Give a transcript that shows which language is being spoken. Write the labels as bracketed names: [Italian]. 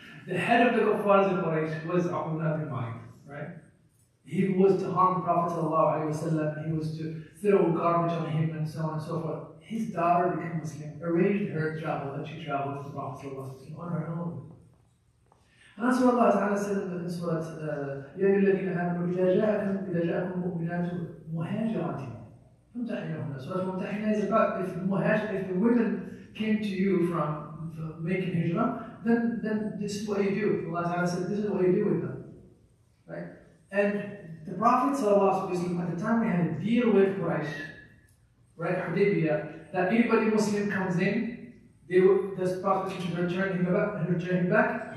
[English] The head of the kuffars in Quraysh was Uqba ibn Abi Mu'ayt, right? He was to harm the Prophet ﷺ, he was to throw garbage on him and so on and so forth. His daughter became Muslim, arranged her travel, and she traveled to the Prophet ﷺ on her own. And that's what Allah Ta'ala said in Surah, [Arabic] يَا أَيُّهَا الَّذِينَ آمَنُوا إِذَا جَاءَكُمْ مُؤْمِنَاتٌ مُهَاجِرَاتٍ فَامْتَحِنُوهُنَّ. [English] Surah Mumtahina is about if the women came to you from making hijrah, then this is what you do. Allah Ta'ala said, this is what you do with them. Right? And the Prophet ﷺ, at the time we had a deal with Quraysh, right, Hudaybiyah, that anybody Muslim comes in, the Prophet should return him back.